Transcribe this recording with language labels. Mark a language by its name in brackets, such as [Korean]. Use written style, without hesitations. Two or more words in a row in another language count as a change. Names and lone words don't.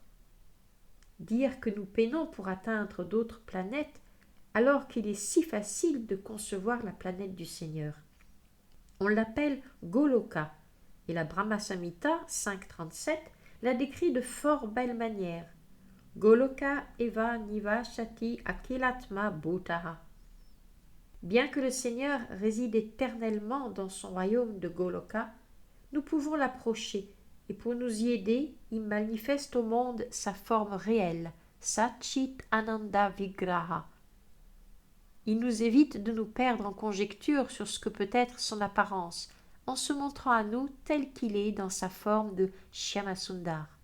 [French] Dire que nous peinons pour atteindre d'autres planètes, alors qu'il est si facile de concevoir la planète du Seigneur. On l'appelle Goloka, et la Brahma Samhita 5.37 la décrit de fort belle manière. [Sanskrit] Goloka eva nivashati akilatma bhutaha. [French] Bien que le Seigneur réside éternellement dans son royaume de Goloka, nous pouvons l'approcher, et pour nous y aider, il manifeste au monde sa forme réelle, [Sanskrit] Satchit Ananda Vigraha. [French] Il nous évite de nous perdre en conjectures sur ce que peut être son apparence, en se montrant à nous tel qu'il est dans sa forme de Shyamasundar.